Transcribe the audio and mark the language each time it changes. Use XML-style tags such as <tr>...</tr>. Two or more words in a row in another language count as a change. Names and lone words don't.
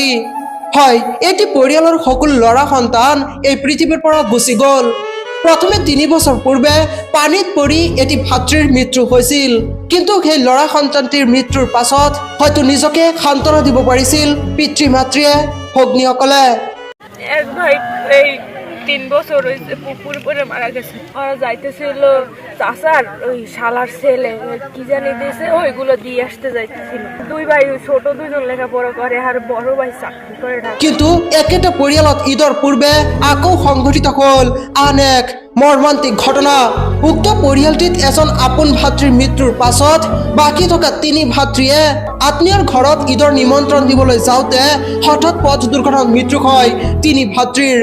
<as>হয়, এটি পৰিয়ালৰ সকলো ল'ৰা সন্তান এই পৃথিৱীৰ পৰা গুচি গ'ল। প্ৰথমে 3 বছৰ পূৰ্বে পানীত পৰি এটি ভাতৃৰ মৃত্যু হৈছিল, কিন্তু সেই ল'ৰা সন্তানটিৰ মৃত্যুৰ পাছত হয়তো নিজকে সান্তনা দিব পাৰিছিল পিতৃ মাতৃয়ে, ভগ্নীসকলে।</as> <bn>এক ভাই এই 3 বছর হয়েছে পুকুরে পরে মারা গেছে। ওরা যাইতেছিল চাচার ওই শালার ছেলে কি জানি দিয়েছে, ওইগুলো দিয়ে আসতে যাইতেছিল। দুই ভাই ছোট দুজন লেখাপড়া করে আর বড় ভাই চাকরি করে।</bn> <as>কিন্তু একেটা পৰিয়ালত ঈদৰ পূৰ্বে আকৌ সংঘটিত হ'ল আন এক মৰ্মান্তিক ঘটনা। উক্ত পৰিয়ালটিত এজন আপোন ভাতৃৰ মৃত্যুৰ পাছত বাকী থকা 3 ভাতৃয়ে আত্মীয়ৰ ঘৰত ঈদৰ নিমন্ত্ৰণ দিবলৈ যাওঁতে হঠাৎ পথ দুৰ্ঘটনাত মৃত্যু হয় 3 ভাতৃৰ।</as>